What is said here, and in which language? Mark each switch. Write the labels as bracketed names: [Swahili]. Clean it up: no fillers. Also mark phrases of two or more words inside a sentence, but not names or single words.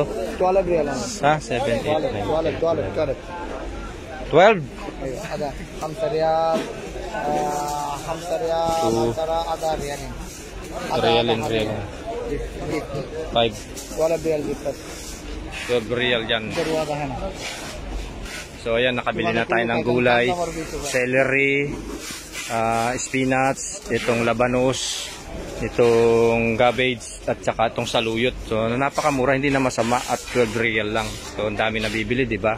[Arabic] 12 ريال Ha? 7, 8, 9. 12 12? ايوه هذا 5 ريال 5 ريال 10 هذا ريال Real. 5. ولا ريال بس [Filipino] 12 real yan. [Arabic] هذا هنا [Filipino] So ayan, nakabili na tayo ng gulay, celery, spinach, itong labanos, itong cabbage, at saka itong saluyot. So napakamura, hindi na masama at 12 real lang. So ang dami na bibili, di ba?